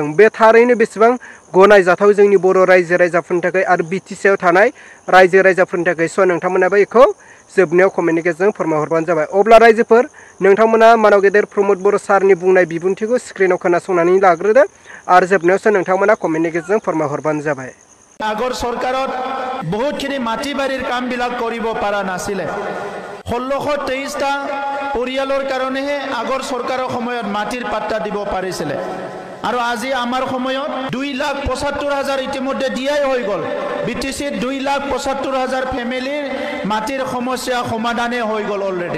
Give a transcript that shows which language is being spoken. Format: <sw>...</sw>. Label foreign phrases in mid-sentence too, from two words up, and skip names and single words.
<brx>बे थारैनो बेसेबां गनायजाथाव जोंनि बर' रायजो राजाफोरनि थाखाय आरो बिटिसिआव थानाय रायजो राजाफोरनि थाखाय। स' नोंथांमोनाबो बेखौ जोबनायाव कमेन्टनि गेजेरजों फोरमायहरबानो जाबाय। अब्ला रायजोफोर नोंथांमोना मानव गेदेर प्रमोद बर' सारनि बुंनाय बिबुंथिखौ स्क्रिनाव खोनासंनानै लाग्रोदो आरो जोबनायावसो नोंथांमोना कमेन्टनि गेजेरजों फोरमायहरबानो जाबाय।</brx> <as>আগৰ চৰকাৰত বহুতখিনি মাটি বাৰীৰ কামবিলাক কৰিব পৰা নাছিলে। 1623টা পৰিয়ালৰ কাৰণেহে আগৰ চৰকাৰৰ সময়ত মাটিৰ পাট্টা দিব পাৰিছিলে আৰু আজি আমাৰ সময়ত 2,75,000 ইতিমধ্যে দিয়াই হৈ গল বিটিসিত 2,75,000 ফ্যামিলিৰ মাটিৰ সমস্যা সমাধানে হৈ গল অলৰেডি।</as>